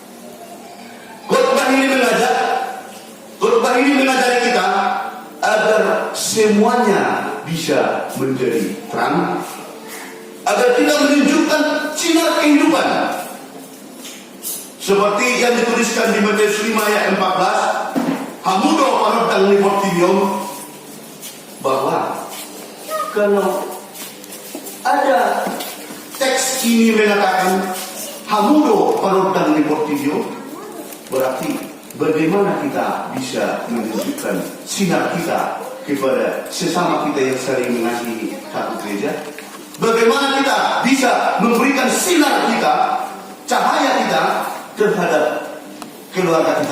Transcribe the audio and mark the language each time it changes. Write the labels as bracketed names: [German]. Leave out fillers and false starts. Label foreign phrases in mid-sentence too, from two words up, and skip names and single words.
[Indonesian] Khotbah ini mengajari kita agar semuanya bisa menjadi terang, agar kita menunjukkan sinar kehidupan seperti yang dituliskan di Matius 5 ayat 14, [Batak Toba] hamudo parodang niportium, [Indonesian] bahwa kalau ada teks ini mengatakan [Batak Toba] hamudo parodang niportium, [Indonesian] berarti bagaimana kita bisa menunjukkan sinar kita kepada sesama kita yang saling mengasihi satu gereja? Bagaimana kita bisa memberikan sinar kita, cahaya kita terhadap keluarga kita?